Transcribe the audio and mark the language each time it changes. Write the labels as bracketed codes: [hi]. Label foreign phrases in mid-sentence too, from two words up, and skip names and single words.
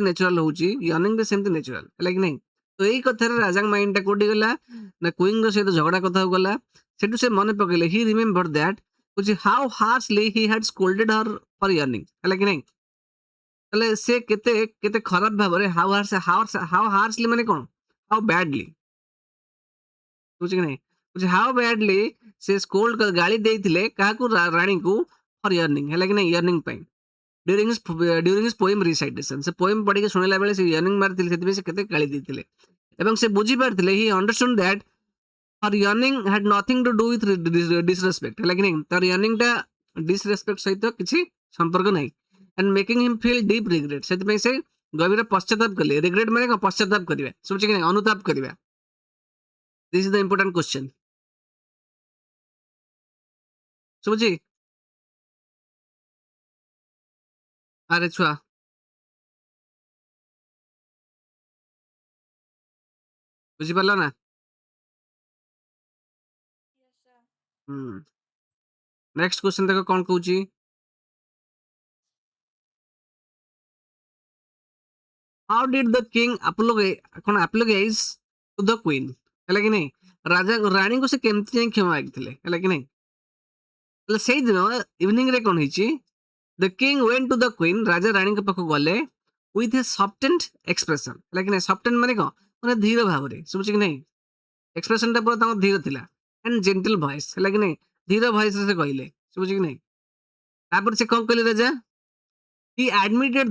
[or] ନେଚୁରାଲ ହଉଛି ୟର୍ନିଂ ବି ସେମିତି ନେଚୁରାଲ ହେଲା କି ନାହିଁ ତ ଏଇ କଥାରେ ରାଜାଙ୍କ ମାଇଣ୍ଡଟା କୋଉଠି ଗଲା ନା କ୍ୱିନ୍ଙ୍କ ସହିତ ଝଗଡ଼ା କଥାକୁ ଗଲା ସେଠୁ ସେ ମନେ ପକେଇଲେ [en] he remember that which how harshly he had scolded her for yearning [or] ହେଲା କି ନାହିଁ ତାହେଲେ ସେ କେତେ କେତେ ଖରାପ ଭାବରେ [en] how harshly [or] ମାନେ କ'ଣ [en] how badly [or] ବୁଝୁଛି କି ନାହିଁ [en] how badly [or] ସେ ସ୍କୋଲ୍ଡ ଗାଳି ଦେଇଥିଲେ କାହାକୁ ରାଣୀକୁ [en] for yearning [or] ହେଲା କି ନାହିଁ yearning ପାଇଁ [en] during his poem recitation [or] ସେ poem ପଢିକି ଶୁଣିଲା ବେଳେ ସେ yearning ମାରିଥିଲେ ସେଥିପାଇଁ ସେ କେତେ ଗାଳି ଦେଇଥିଲେ ଏବଂ ସେ ବୁଝିପାରିଥିଲେ [en] he understood that her yearning had nothing to do with disrespect [or] ହେଲା କି ନାହିଁ ତାର yearning ଟା disrespect ସହିତ କିଛି ସମ୍ପର୍କ ନାହିଁ [en] and making him feel deep regret [or] ସେଥିପାଇଁ ସେ ଗଭୀର ପଶ୍ଚାତାପ କଲେ regret ମାନେ କ'ଣ ପଶ୍ଚାତାପ କରିବା ଶୁଭୁଛି କି ନାହିଁ ଅନୁତାପ କରିବା [en] this is the important question [or] ଶୁଭୁଛି ଆରେ ଛୁଆ ବୁଝିପାରିଲ ନା [en] next question [or] ଦେଖ କ'ଣ କହୁଛି [en] how did the king apologize to the queen [or] ହେଲା କି ନାହିଁ ରାଣୀଙ୍କୁ ସେ କେମିତି ଯାଇ କ୍ଷମା ମାଗିଥିଲେ ହେଲା କି ନାହିଁ ହେଲେ ସେଇଦିନ ଇଭିନିଂରେ କ'ଣ ହେଇଛି [en] the king went to the queen [or] ରାଜା ରାଣୀଙ୍କ ପାଖକୁ ଗଲେ [en] with a softened expression [or] ହେଲା କି ନାହିଁ ସଫ୍ଟେଣ୍ଡ ମାନେ କ'ଣ ମାନେ ଧୀର ଭାବରେ ଶୁଭୁଛି କି ନାହିଁ ଏକ୍ସପ୍ରେସନଟା ପୁରା ତାଙ୍କର ଧୀର ଥିଲା [en] and gentle voice [or] ହେଲା କି ନାହିଁ ଧୀର ଭଏସରେ ସେ କହିଲେ ଶୁଭୁଛି କି ନାହିଁ ତାପରେ ସେ କ'ଣ କହିଲେ ରାଜା [en] he admitted